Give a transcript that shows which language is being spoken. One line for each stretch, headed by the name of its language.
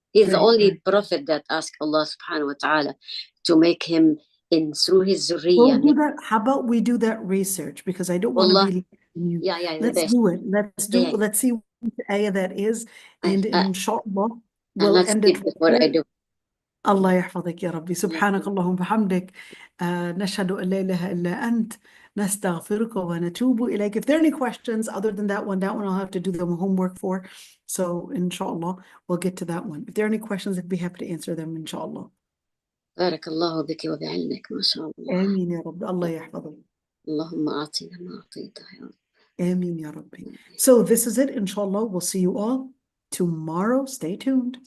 English: He's the only prophet that asked Allah subhanahu wa ta'ala to make him in through his zuriyah. We'll do that. How about we do that research, because I don't want to be you. Let's do it. Let's see what the ayah that is, and inshallah we'll end it before I do.
Arabic: الله يحفظك يا ربي. سبحانك اللهم وبحمدك نشهد أن لا إله إلا أنت نستغفرك ونتوب إليك.
English: If there are any questions other than that one I'll have to do the homework for. So inshallah we'll get to that one. If there are any questions, I'd be happy to answer them inshallah.
Arabic: بارك الله بك وبعلمك ما شاء الله. آمين يا رب. الله يحفظك. اللهم أعطنا ما أعطيته يا رب. آمين يا ربي.
English: So this is it, inshallah. We'll see you all tomorrow. Stay tuned.